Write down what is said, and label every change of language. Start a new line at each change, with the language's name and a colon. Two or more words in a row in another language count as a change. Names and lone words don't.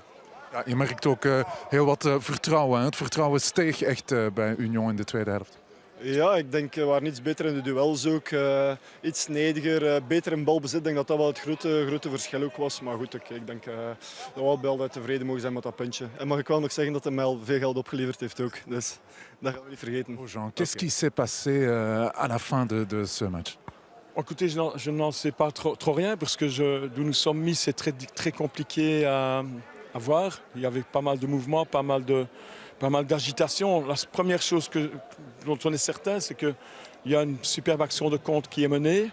Dutch: Ja, je merkt ook heel wat vertrouwen. Het vertrouwen steeg echt bij Union in de tweede helft. Ja, ik denk we waren iets beter in de duels ook. Iets snediger, beter in balbezit. Ik denk dat dat wel het grote verschil ook was. Maar goed, ik denk dat we altijd tevreden mogen zijn met dat puntje. En mag ik wel nog zeggen dat hij mij al veel geld opgeleverd heeft ook. Dus dat gaan we niet vergeten.
French: Jean, qu'est-ce qui s'est passé à la fin de ce match? Écoutez, je n'en sais pas trop rien parce que d'où nous sommes mis, c'est très compliqué à voir. Il y avait pas mal de mouvements, pas mal d'agitation. La première chose dont on est certain, c'est qu'il y a une superbe action de contre qui est menée.